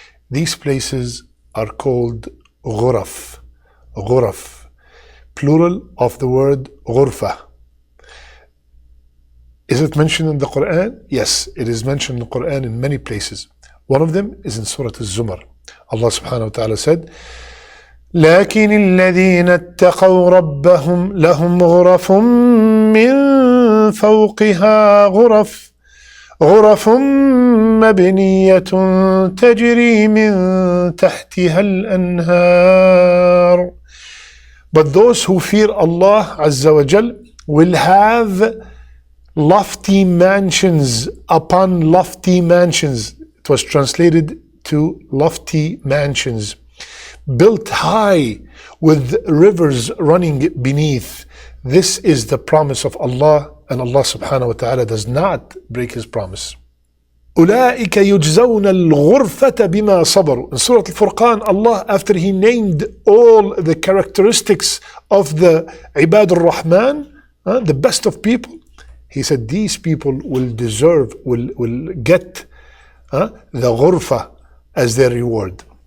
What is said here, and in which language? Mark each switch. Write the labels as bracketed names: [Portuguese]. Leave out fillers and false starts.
[English] These places are called ghuraf. Ghuraf, plural of the word ghurfa. Is it mentioned in the Quran? Yes, it is mentioned in the Quran in many places. One of them is in Surah Al-Zumar. Allah subhanahu wa ta'ala said, [Arabic] لكن الذين اتقوا ربهم لهم غرف من فوقها غرف مبنية تجري من تحتها الأنهار. [English] But those who fear Allah Azza wa Jal will have lofty mansions upon lofty mansions. It was translated to lofty mansions, built high with rivers running beneath. This is the promise of Allah, and Allah subhanahu wa ta'ala does not break His promise. [Arabic] أولئك يجزون الغرفة بما صبروا. [English] In Surah Al-Furqan, Allah, after He named all the characteristics of the Ibad al-Rahman, the best of people, He said these people will deserve, will get the ghurfa as their reward.